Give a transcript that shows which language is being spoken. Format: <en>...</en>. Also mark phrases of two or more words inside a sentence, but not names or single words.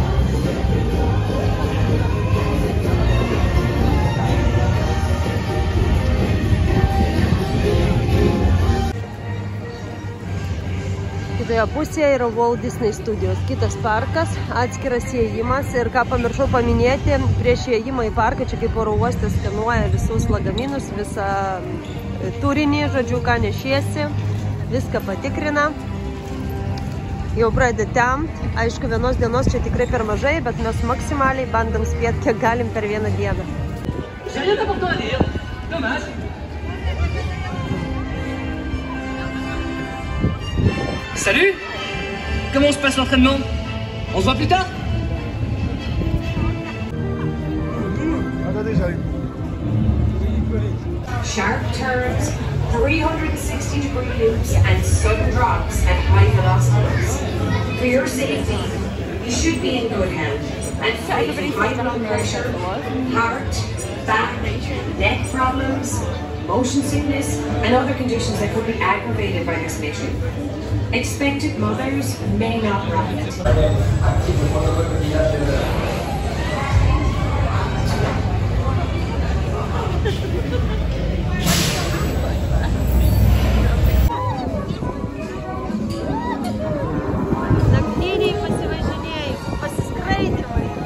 <lt>Kitoje pusėje yra Walt Disney Studios, kitas parkas, atskiras įėjimas ir ką pamiršau paminėti, prieš įėjimą į parką, čia kaip oro uoste skenuoja visus lagaminus, visą turinį, žodžiu, ką nešiesi, viską patikrina. Jau pradeda temt, aišku, vienos dienos čia tikrai per mažai, bet mes maksimaliai bandom spėti, kiek galim per vieną dieną.</lt> <fr>Salut! Comment se passe l'entraînement? On se voit plus tard?</fr> <en>sharp turns, 360-degree loops and sudden drops at high velocities. For your safety, you should be in good health and fighting high blood pressure, heart, back, neck problems, motion sickness and other conditions that could be aggravated by this mission. Expected mothers may not ride.</en> <lt>Naktiniai pasivažinėjai, pasiskraidymai.</lt>